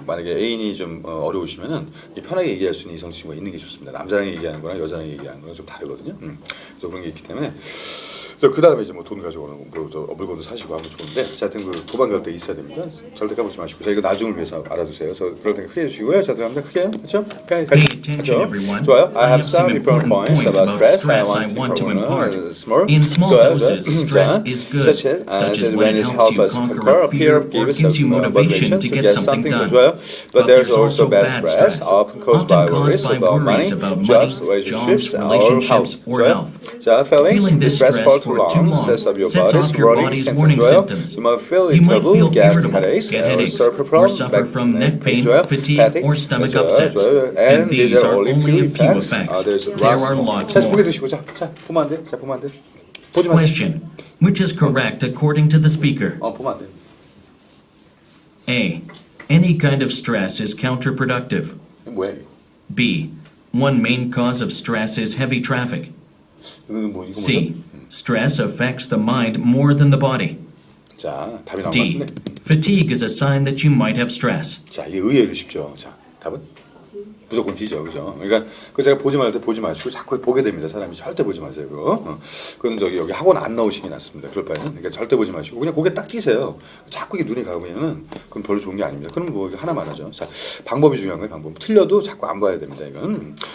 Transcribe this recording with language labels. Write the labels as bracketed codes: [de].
[ko] 만약에 애인이 좀 어려우시면은 편하게 얘기할 수 있는 이성 친구가 있는 게 좋습니다. 남자랑 얘기하는 거랑 여자랑 얘기하는 거랑 좀 다르거든요. 그래서 그런 게 있기 때문에 그 다음에 이제 뭐 돈 가져오는 물건도 사시고 하면 좋은데 하여튼 그 도망갈 때 있어야 됩니다. 절대 까먹지 마시고 자 이거 나중을 위해서 알아두세요. 그래서 그럴 때 크게 해주시고요. 자 들어갑니다. 크게 해요. 그렇죠? [en] Pay attention, everyone. [ko] 좋아요. [en] I have some important points about stress I want to impart. In small doses, stress is good, such as when it helps you conquer a fear or gives you motivation to get something done. But there's also bad stress, often caused by worries about money, jobs, relationships, or health. Feeling this stress for too long sets off your body's warning symptoms. You might feel irritable, get headaches, or suffer from neck pain, fatigue, or stomach upsets. And these are only a few effects. There are lots [ko] 자, 고개 [en] more. [ko] 드시고 자 보면 안 돼. 자 보면 안 돼. 보지 마. [en] Question. Which is correct according to the speaker? [ko] 보면 안 돼. [en] A. Any kind of stress is counterproductive. [ko] 이게 뭐야? [en] B. One main cause of stress is heavy traffic. [ko] 이거는 뭐 이거 [en] C. Stress affects the mind more than the body. [ko] 자 답이 나온 것 [en] D. [ko] 같은데. [en] Fatigue is a sign that you might have stress. [ko] 자 이게 의외로 쉽죠. 자 답은 무조건 D죠, 그죠? 그러니까 그 제가 보지 말 때 보지 마시고 자꾸 보게 됩니다. 사람이 절대 보지 마세요. 그거. 그건 여기 학원 안 나오시는 게 낫습니다. 그럴 바에는 그러니까 절대 보지 마시고 그냥 고개 딱 끼세요. 자꾸 이게 눈이 가면은 그건 별로 좋은 게 아닙니다. 그럼 뭐 하나만 하죠. 자 방법이 중요한 거예요. 방법. 틀려도 자꾸 안 봐야 됩니다. 이건.